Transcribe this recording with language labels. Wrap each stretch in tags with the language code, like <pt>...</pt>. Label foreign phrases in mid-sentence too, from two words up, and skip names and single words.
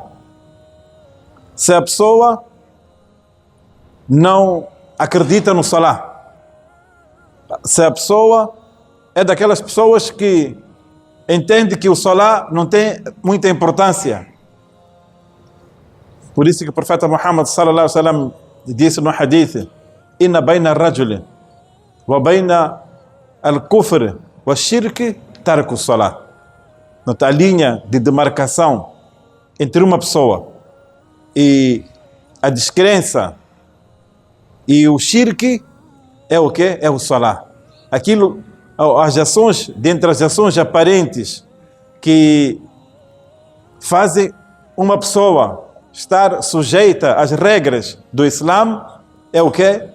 <pt>Se a pessoa não acredita no Salah, se a pessoa é daquelas pessoas que entende que o Salah não tem muita importância, por isso que o profeta Muhammad</pt> <ar>صلى الله عليه وسلم</ar> <pt>disse no hadith:</pt> <ar>إن بين الرجل وبين الكفر والشرك ترك الصلاة.</ar> <pt>A linha de demarcação entre uma pessoa e a descrença e o shirk é o quê? É o salah. Aquilo, as ações, dentre as ações aparentes que fazem uma pessoa estar sujeita às regras do Islã, é o quê?</pt>